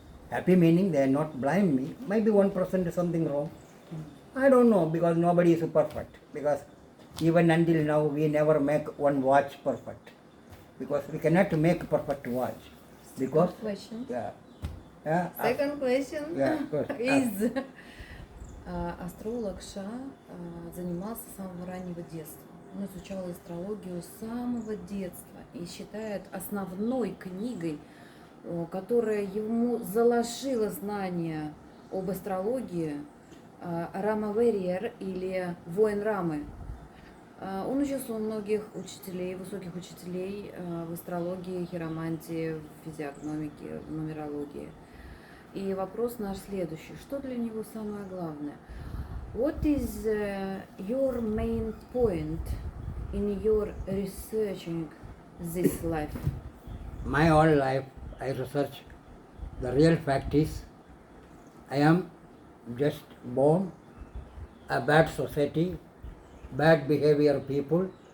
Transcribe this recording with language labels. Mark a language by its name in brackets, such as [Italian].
[English] Happy meaning they are not blind me. Maybe 1% is something wrong. I don't know because nobody is perfect. Because even until now we never make one watch perfect. Because we cannot make perfect watch. Because Question. yeah. Second question Yeah, of course. is [Russian] астролог Ша занимался с самого раннего детства. Он изучал астрологию с самого детства и считает основной книгой, которая ему заложила знания об астрологии, Рама Верьер или Воин Рамы. Он учился у многих учителей, высоких учителей в астрологии, хиромантии, в физиогномике, в нумерологии. И вопрос наш следующий. Что для него самое главное? [English] What is your main point in your researching this life? My whole life I research. The real fact is I am just born a bad society, bad behavior people.